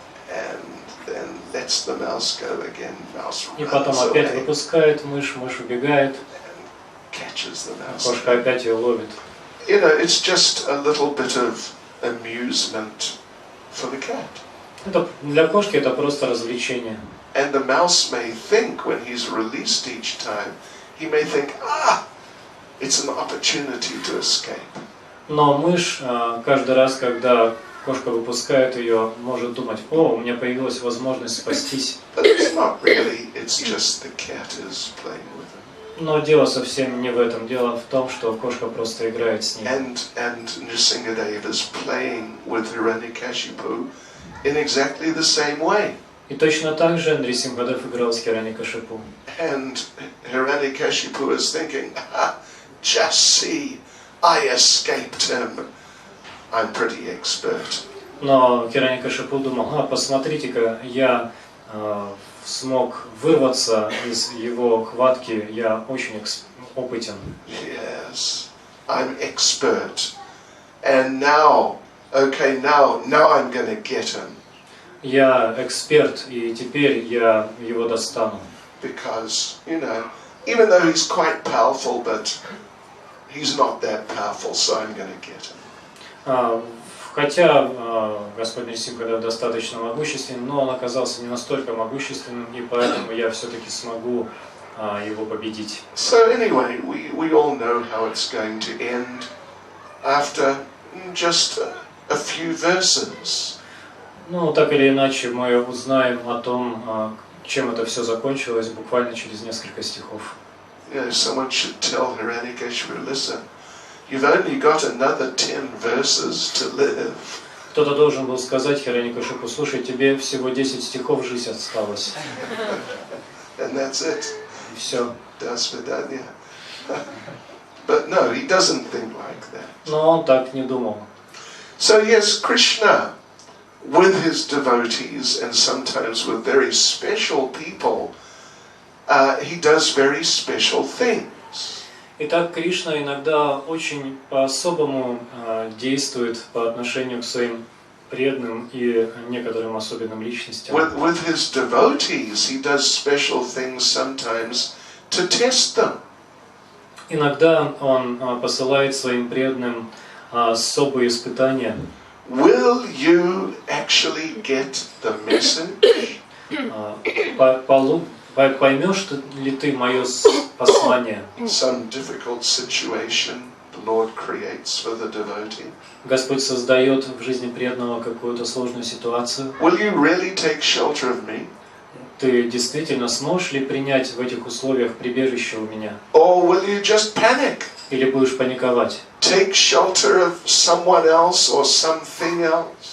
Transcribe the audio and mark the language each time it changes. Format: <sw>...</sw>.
<en>And then lets the mouse go again. Mouse runs away.</en> <ru>И потом опять выпускает мышь, мышь убегает.</ru> <en>Catches the mouse.</en> <ru>Кошка опять ее ловит.</ru> <en>You know, it's just a little bit of amusement for the cat.</en> <ru>Это, для кошки это просто развлечение.</ru> <en>And the mouse may think when he's released each time, he may think, it's an opportunity to escape.</en> <ru>Но мышь каждый раз, когда кошка выпускает ее, может думать: о, у меня появилась возможность спастись.</ru> <en>But it's not really, it's just the cat is playing with him.</en> <ru>Но дело совсем не в этом. Дело в том, что кошка просто играет с ней.</ru> <en>And Nrsimhadev is playing with Hiranyakashipu in exactly the same way.</en> <ru>И точно так же Нрисимхадев играл с Хираньякашипу.</ru> <en>And Hiranyakashipu is thinking, just see, I escaped him. I'm pretty expert.</en> <ru>Но Хираньякашипу думал: посмотрите-ка, я смог вырваться из его хватки, я очень опытен.</ru> <en>Yes, I'm expert. And now I'm going to get him.</en> <ru>Я эксперт, и теперь я его достану.</ru> <en>Because, even though he's quite powerful, but he's not that powerful, so I'm going to get him.</en> <ru>Хотя Господь Нрисимхадев достаточно могущественен, но он оказался не настолько могущественным, и поэтому я все-таки смогу его победить.</ru> <en>So anyway, we all know how it's going to end after just a few verses.</en> <ru>Ну, так или иначе, мы узнаем о том, чем это все закончилось, буквально через несколько стихов.</ru> <en>Someone should tell Hiranyakashipu, listen, you've only got another 10 verses to live.</en> <ru>Кто-то должен был сказать Хираньякашипу: слушай, тебе всего 10 стихов жить осталось.</ru> <en>And that's it.</en> <ru>И все. Das Vidanya.</ru> <en>But no, he doesn't think like that.</en> <ru>Но он так не думал.</ru> <en>So yes, Krishna, with his devotees and sometimes with very special people, he does very special things.</en> <ru>Итак, Кришна иногда очень по-особому действует по отношению к своим преданным и некоторым особенным личностям.</ru> <en>With his devotees, he does special things sometimes to test them.</en> <ru>Иногда он посылает своим преданным особые испытания.</ru> <en>Will you actually get the message?</en> <ru>Поймешь ли ты мое послание?</ru> <en>Some difficult situation the Lord creates for the devotee.</en> <ru>Господь создает в жизни преданного какую-то сложную ситуацию.</ru> <en>Will you really take shelter of me?</en> <ru>Ты действительно сможешь ли принять в этих условиях прибежище у меня?</ru> <en>Or will you just panic?</en> <ru>Или будешь паниковать?</ru> <en>Take shelter of someone else or something else?</en>